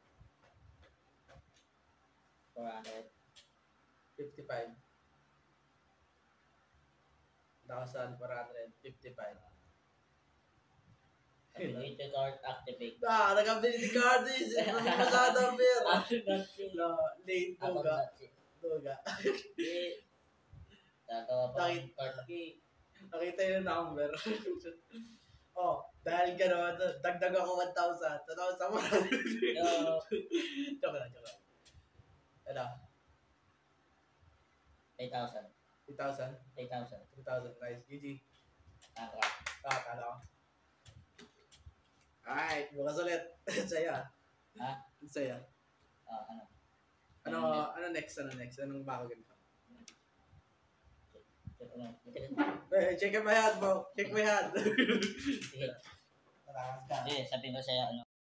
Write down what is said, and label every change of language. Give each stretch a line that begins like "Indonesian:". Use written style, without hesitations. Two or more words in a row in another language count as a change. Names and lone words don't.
English: 400. 55. 1,455. Ability card activate.
Filipino: Nag-
English: ability card
Filipino: is. Hindi masyado pero.
English: After that,
Filipino: Late ako Doga. na si. Doga. Gagawa pa ng Bakit?
English: card key.
Filipino: Nakita yung number. Oh, dahil gano'n, dagdag ako 1,000. 1,100. Yo. Joke lang. Ano? 8,000. 3,000? 8,000. 3,000. Nice. GG. Tama. Talo ko. Alright, bukas ulit. Saya. Ha? Saya. Ano? Ano next? Anong bago ganito?
English: Check my hand, bro. Check my hand.
Filipino: Sige. Malakas ka. Sige, sabihin ko sa'yo ano.